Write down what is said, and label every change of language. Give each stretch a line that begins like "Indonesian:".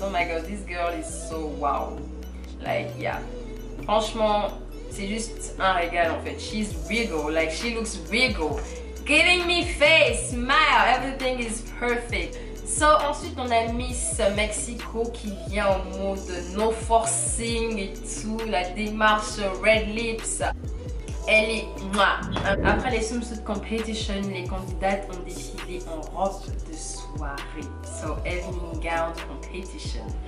English: Oh my god, this girl is so wow. Like, yeah.
French: Franchement, c'est juste un régal en fait.
English: She's regal. Like, she looks regal. Giving me face, smile, everything is perfect.
French: So, ensuite, on a Miss Mexico qui vient en mode
English: no forcing
French: et tout, la démarche red lips. Elle est moi. Après les swimsuit competition, les candidates ont défilé en robe de soirée.
English: So, evening gown competition.